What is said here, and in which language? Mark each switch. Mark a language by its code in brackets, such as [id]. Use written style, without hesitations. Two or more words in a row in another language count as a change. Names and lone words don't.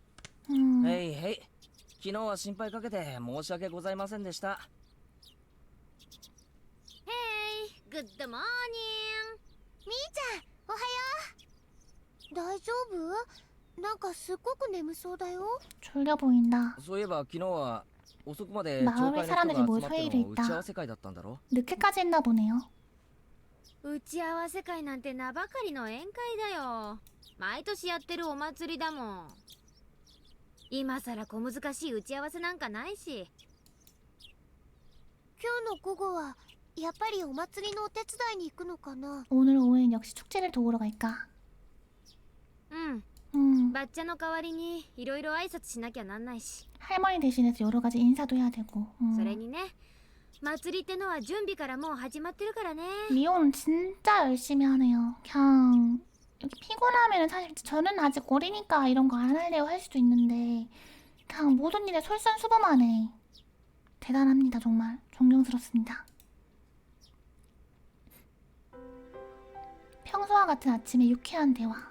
[ja] 음. う。へいへい。昨日は心配かけて申し訳ございませんでした。グッドモーニみーちゃん、おはよう。大丈夫？なんかすっごく眠そうだよ。 [ko] 졸려 보인다. [ja] そういえば昨日は遅くまで [ko] 마을 [ja] 町会の人が [ko] 사람들이 [ja] 集 [ko] 뭘 [ja] まって [ko] 회의를 [ja] の打ち合 [ko] 했다. [ja] わせ会だったんだろ。 [ko] 늦게까지 했나 보네요. [ja] 打ち合わせ会なんて名ばかりの宴会だよ。毎年やってるお祭りだもん。今さら小難しい打ち合わせなんかないし。今日の午後はやっぱりお祭りのお手伝いに行くのかな。 [ko] 오늘 오후엔 역시 축제를 도우러 갈까? [ja] バッチャの代わりにいろいろ挨拶しなきゃなんないし。 [ko] 할머니 대신해서 여러 가지 인사도 해야 되고. [ja] それにね、祭りってのは準備からもう始まってるからね。 [ko] 미호는 진짜 열심히 하네요. 그냥 이렇게 피곤하면은 사실 저는 아직 어리니까 이런 거 안 할래요 할 수도 있는데 그냥 모든 일에 솔선수범하네. 대단합니다. 정말 존경스럽습니다. 평소와 같은 아침에 유쾌한 대화.